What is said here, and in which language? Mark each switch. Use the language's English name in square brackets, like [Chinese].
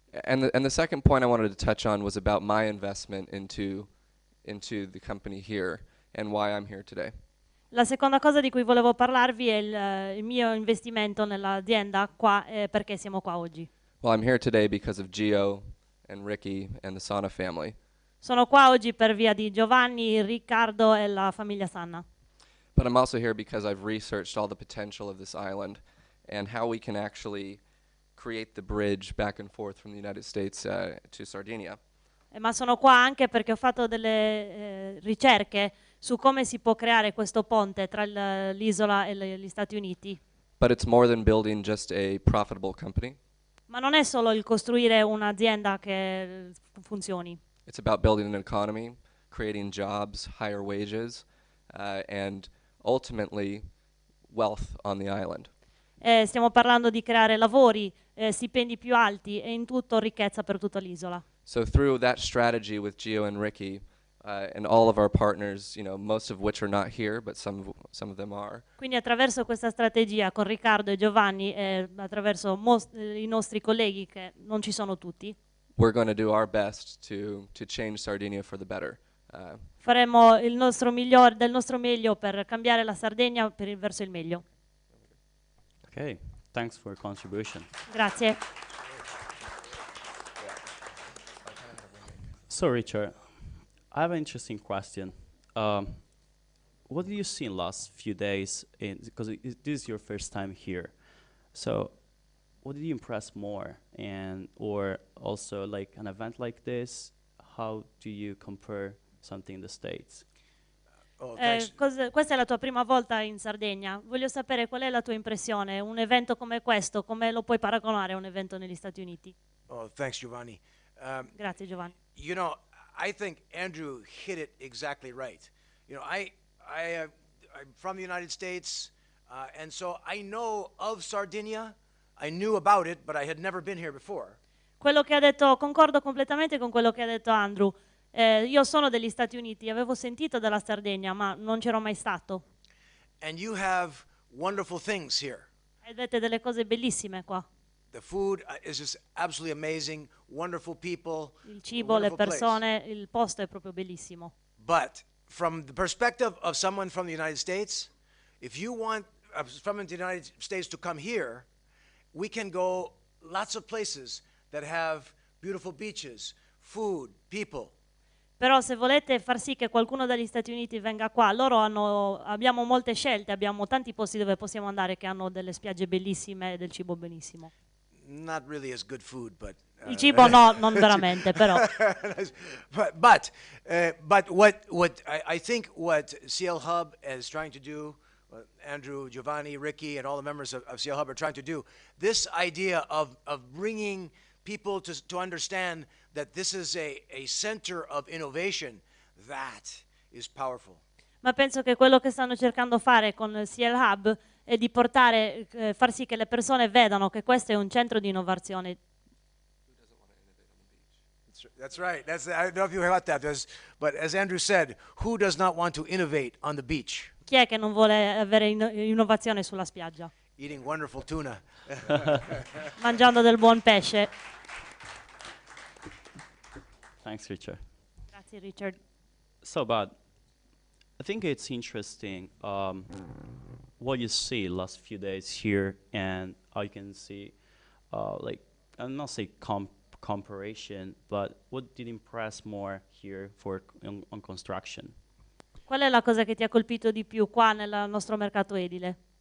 [English] And the second point I wanted to touch on was about my investment into the company here and why I'm here today. [Italian] La seconda cosa di cui volevo parlarvi è il mio investimento nell'azienda qua, perché siamo qua oggi. [English] Well, I'm here today because of Gio and Ricky and the Sana family. [Italian] Sono qua oggi per via di Giovanni, Riccardo e la famiglia Sanna. [English] But I'm also here because I've researched all the potential of this island and how we can actually create the bridge back and forth from the United States to Sardinia. [Italian] Ma sono qua anche perché ho fatto delle ricerche su come si può creare questo ponte tra l'isola e gli Stati Uniti. [English] But it's more than building just a profitable company. [Italian] Ma non è solo il costruire un'azienda che funzioni. [English] It's about building an economy, creating jobs, higher wages, and ultimately wealth on the island. [Italian] Stiamo parlando di creare lavori, stipendi più alti e in tutto ricchezza per tutta l'isola. [English] So through that strategy with Gio and Ricky, and all of our partners, most of which are not here, but some of them are. [Italian] Quindi attraverso questa strategia con Riccardo e Giovanni e attraverso i nostri colleghi che non ci sono tutti, [English] We're going to do our best to change Sardinia for the better. [Italian] faremo del nostro meglio per cambiare la Sardegna verso il meglio. [English] Okay, thanks for your contribution. [Italian] Grazie. [English] So, Richard, I have an interesting question. What did you see in the last few days? Because this is your first time here. So, what did you impress more? Or also like an event like this, how do you compare something in the States? Oh, thanks. [Italian] Questa è la tua prima volta in Sardegna. Voglio sapere qual è la tua impressione. Un evento come questo, come lo puoi paragonare a un evento negli Stati Uniti? [English] Oh, thanks, Giovanni. [Italian] Grazie Giovanni. [English] I think Andrew hit it exactly right. I'm from the United States, and so I know of Sardinia. I knew about it, but I had never been here before. [Italian] Quello che ha detto, concordo completamente con quello che ha detto Andrew. Io sono degli Stati Uniti, avevo sentito della Sardegna, ma non c'ero mai stato. [English] And you have wonderful things here. [Italian] E vedete delle cose bellissime qua. [English] The food is just absolutely amazing, wonderful people. [Italian] Il cibo, le [English] wonderful place. [Italian] persone, il posto è proprio bellissimo. [English] But from the perspective of someone from the United States, if you want someone from the United States to come here, we can go lots of places that have beautiful beaches, food, people. [Italian] Però se volete far sì che qualcuno dagli Stati Uniti venga qua, abbiamo molte scelte, abbiamo tanti posti dove possiamo andare che hanno delle spiagge bellissime e del cibo benissimo. [English] Not really as good food, but [Italian] Il cibo no, non veramente, però. [English] but what I think what Clhub is trying to do, Andrew, Giovanni, Ricky, and all the members of Clhub are trying to do, this idea of bringing people to understand that this is a center of innovation, that is powerful. [Italian] Ma penso che quello che stanno cercando fare con Clhub è di far sì che le persone vedano che questo è un centro di innovazione. [English] That's right. I don't know if you got that. But as Andrew said, who does not want to innovate on the beach? [Italian] Chi è che non vuole avere innovazione sulla spiaggia? [English] Eating wonderful tuna. [Italian] Mangiando del buon pesce. [English] Thanks, Richard. [Italian] Grazie Richard. [English] So, Bud, I think it's interesting what you see last few days here, and how you can see, I'll not say comparison, but what did impress more here on construction? [Italian] Qual è la cosa che ti ha colpito di più qua nel nostro mercato edile?